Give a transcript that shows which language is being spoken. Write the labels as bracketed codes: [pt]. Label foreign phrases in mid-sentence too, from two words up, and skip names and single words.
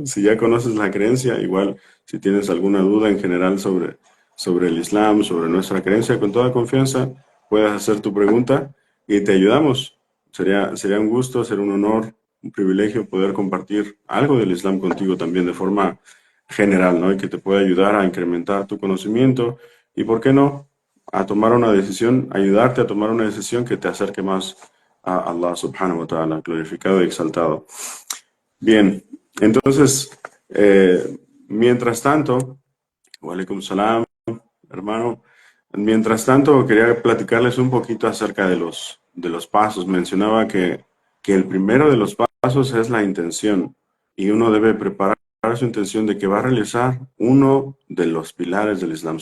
[es] Si ya conoces la creencia, igual si tienes alguna duda en general sobre el Islam, sobre nuestra creencia, con toda confianza, puedes hacer tu pregunta y te ayudamos. Sería un gusto, sería un honor, un privilegio poder compartir algo del Islam contigo también de forma general, ¿no? Y que te pueda ayudar a incrementar tu conocimiento y, ¿por qué no?, a tomar una decisión, ayudarte a tomar una decisión que te acerque más a [ar] الله سبحانه وتعالى, [es] glorificado y exaltado. Bien, entonces, mientras tanto, [ar] وعليكم السلام, [es] hermano, mientras tanto quería platicarles un poquito acerca de de los pasos. Mencionaba que el primero de los pasos es la intención y uno debe preparar su intención de que va a realizar uno de los pilares del Islam.